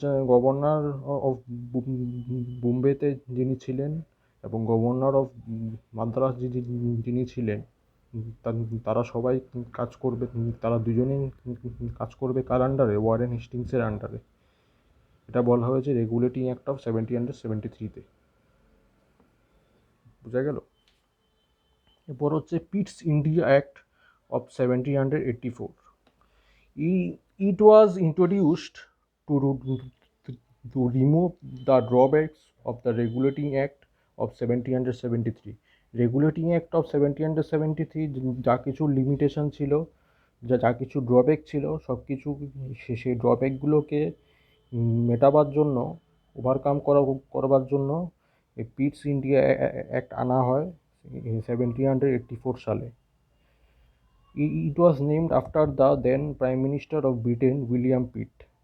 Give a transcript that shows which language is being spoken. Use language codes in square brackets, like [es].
[bn] Governor of বোম্বেতে যিনি ছিলেন এবং গভর্নর অফ মাদ্রাস যিনি ছিলেন, তারা সবাই তারা দুজনেই কাজ করবে কার আন্ডারে? ওয়ারেন হেস্টিংসের আন্ডারে। এটা বলা হয়েছে রেগুলেটিং অ্যাক্ট অফ 1773-তে। বোঝা গেল? এরপর হচ্ছে পিটস India act of 1784. [en] It was introduced to remove the drawbacks of the Regulating Act of 1773. [bn] Regulating act of 1773 যা কিছু লিমিটেশন ছিল, যা কিছু ড্রব্যাক ছিল, সব কিছু সেই ড্রব্যাকগুলোকে মেটাবার জন্য, ওভারকাম করবার জন্য এই পিটস ইন্ডিয়া অ্যাক্ট আনা হয় 1784 সালে। [en] It was named after the then Prime Minister of Britain, William Pitt.